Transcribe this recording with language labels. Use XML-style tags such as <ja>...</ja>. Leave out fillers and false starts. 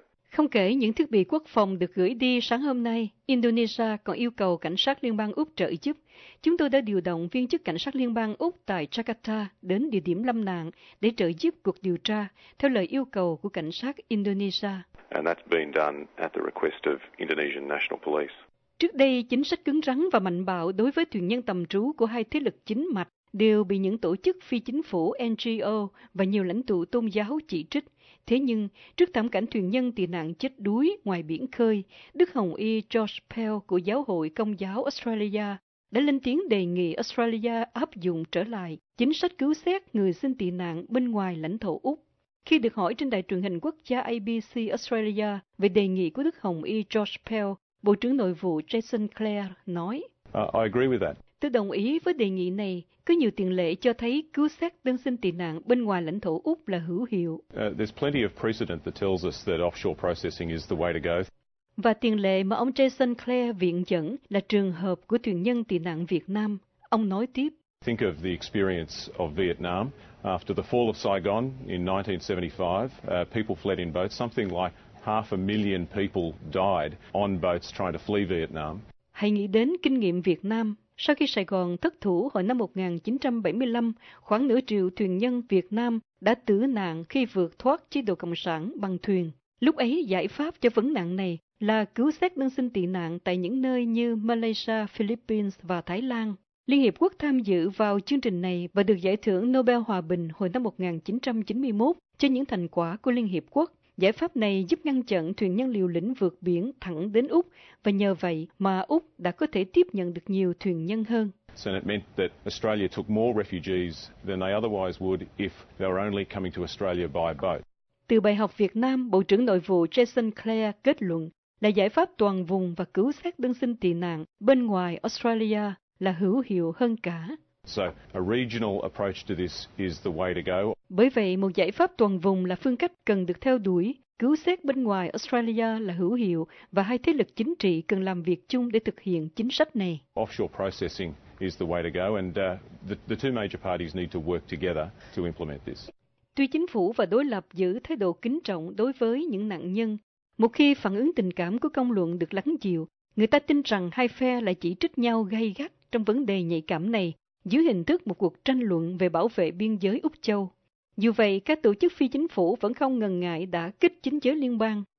<vi>Không kể những thiết bị quốc phòng được gửi đi sáng hôm nay, Indonesia còn yêu cầu cảnh sát liên bang Úc trợ giúp. Chúng tôi đã điều động viên chức cảnh sát liên bang Úc tại Jakarta đến địa điểm lâm nạn để trợ giúp cuộc điều tra theo lời yêu cầu của cảnh sát Indonesia.</vi> <en>And that's been done at the request of Indonesian National Police.</en> <vi>Trước đây, chính sách cứng rắn và mạnh bạo đối với thuyền nhân tầm trú của hai thế lực chính mạch đều bị những tổ chức phi chính phủ NGO và nhiều lãnh tụ tôn giáo chỉ trích. Thế nhưng, trước thảm cảnh thuyền nhân tị nạn chết đuối ngoài biển khơi, Đức Hồng Y George Pell của Giáo hội Công giáo Australia đã lên tiếng đề nghị Australia áp dụng trở lại chính sách cứu xét người xin tị nạn bên ngoài lãnh thổ Úc. Khi được hỏi trên đài truyền hình quốc gia ABC Australia về đề nghị của Đức Hồng Y George Pell, Bộ trưởng Nội vụ Jason Clare nói,</vi> <en>I agree with that.</en> <vi>Tôi đồng ý với đề nghị này. Có nhiều tiền lệ cho thấy cứu xét đơn xin tị nạn bên ngoài lãnh thổ Úc là hữu hiệu.</vi> <en>There's plenty of precedent that tells us that offshore processing is the way to go.</en> <vi>Và tiền lệ mà ông Jason Clare viện dẫn là trường hợp của thuyền nhân tị nạn Việt Nam. Ông nói tiếp.</vi> <en>Think of the experience of Vietnam after the fall of Saigon in 1975. People fled in boats. Something like 500,000 people died on boats trying to flee Vietnam.</en> <vi>Hãy nghĩ đến kinh nghiệm Việt Nam. Sau khi Sài Gòn thất thủ hồi năm 1975, khoảng nửa triệu thuyền nhân Việt Nam đã tử nạn khi vượt thoát chế độ Cộng sản bằng thuyền. Lúc ấy, giải pháp cho vấn nạn này là cứu xét đơn xin tị nạn tại những nơi như Malaysia, Philippines và Thái Lan. Liên Hiệp Quốc tham dự vào chương trình này và được giải thưởng Nobel Hòa Bình hồi năm 1991 cho những thành quả của Liên Hiệp Quốc. Giải pháp này giúp ngăn chặn thuyền nhân liều lĩnh vượt biển thẳng đến Úc, và nhờ vậy mà Úc đã có thể tiếp nhận được nhiều thuyền nhân hơn.</vi> <en>So it meant that Australia took more refugees than they otherwise would if they were only coming to Australia by boat.</en> <vi>Từ bài học Việt Nam, Bộ trưởng Nội vụ Jason Clare kết luận là giải pháp toàn vùng và cứu xét đơn xin tị nạn bên ngoài Australia là hữu hiệu hơn cả.</vi> <en>So a regional approach to this is the way to go.</en> <vi>Bởi vậy, một giải pháp toàn vùng là phương cách cần được theo đuổi. Cứu xét bên ngoài Australia là hữu hiệu và hai thế lực chính trị cần làm việc chung để thực hiện chính sách này.</vi> <en>Offshore processing is the way to go, and the two major parties need to work together to implement this.</en> <vi>Tuy chính phủ và đối lập giữ thái độ kính trọng đối với những nạn nhân, một khi phản ứng tình cảm của công luận được lắng dịu, người ta tin rằng hai phe lại chỉ trích nhau gay gắt trong vấn đề nhạy cảm này dưới hình thức một cuộc tranh luận về bảo vệ biên giới Úc Châu. Dù vậy, các tổ chức phi chính phủ vẫn không ngần ngại đã kích chính giới liên bang.</vi>